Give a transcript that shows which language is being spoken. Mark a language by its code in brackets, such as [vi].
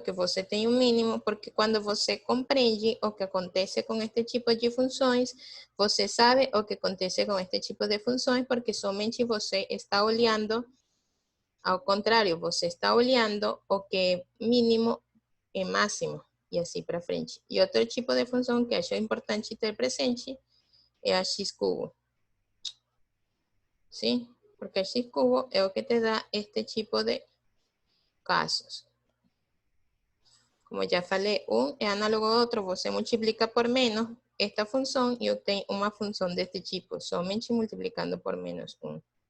[pt] Que você tem um mínimo, porque quando você compreende o que acontece com este tipo de funções, você sabe o que acontece com este tipo de funções, porque somente você está olhando, ao contrário, você está olhando o que é mínimo e máximo, e assim para frente. E outro tipo de função que acho importante ter presente é a x cubo. [es] ¿Sí? Porque el x cubo es lo que te da este tipo de casos. [pt] Como já falei, um é análogo ao outro, você multiplica por menos esta função e obtém uma função deste tipo, somente multiplicando por menos 1.